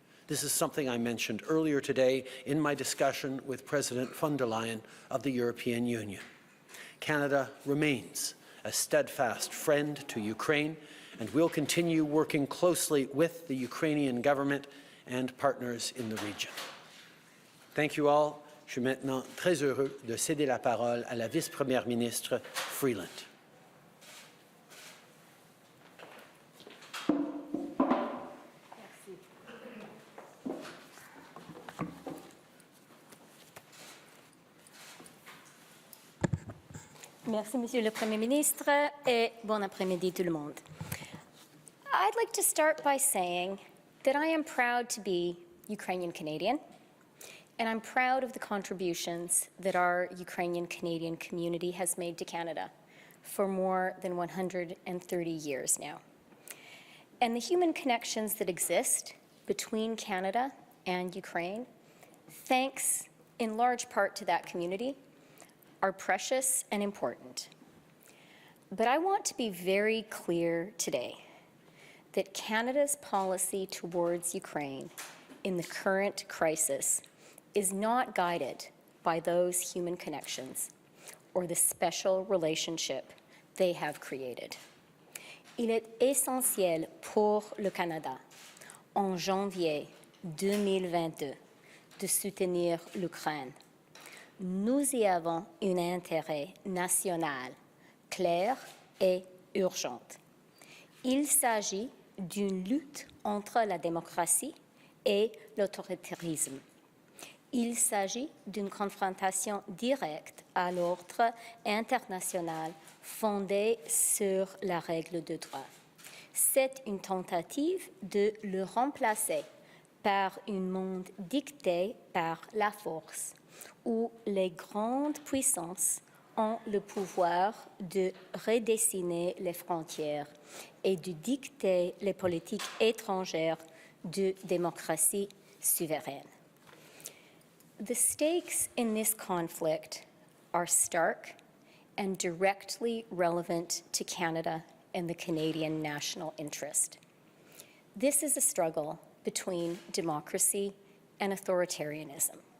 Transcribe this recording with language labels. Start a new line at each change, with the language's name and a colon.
English: This is something I mentioned earlier today in my discussion with President von der Leyen of the European Union. Canada remains a steadfast friend to Ukraine and will continue working closely with the Ukrainian government and partners in the region. Thank you all.
French: Je suis maintenant très heureux de céder la parole à la vice-première ministre Freeland. Merci, Monsieur le Premier ministre, et bon après-midi tout le monde.
English: I'd like to start by saying that I am proud to be Ukrainian Canadian, and I'm proud of the contributions that our Ukrainian Canadian community has made to Canada for more than 130 years now. And the human connections that exist between Canada and Ukraine, thanks in large part to that community, are precious and important. But I want to be very clear today that Canada's policy towards Ukraine in the current crisis is not guided by those human connections or the special relationship they have created.
French: Il est essentiel pour le Canada, en janvier 2022, de soutenir l'Ukraine. Nous y avons un intérêt national clair et urgent. Il s'agit d'une lutte entre la démocratie et l'autoritarisme. Il s'agit d'une confrontation directe à l'ordre international fondée sur la règle de droit. C'est une tentative de le remplacer par un monde dicté par la force, où les grandes puissances ont le pouvoir de redessiner les frontières et de dicter les politiques étrangères de démocratie souveraine.
English: The stakes in this conflict are stark and directly relevant to Canada and the Canadian national interest. This is a struggle between democracy and authoritarianism.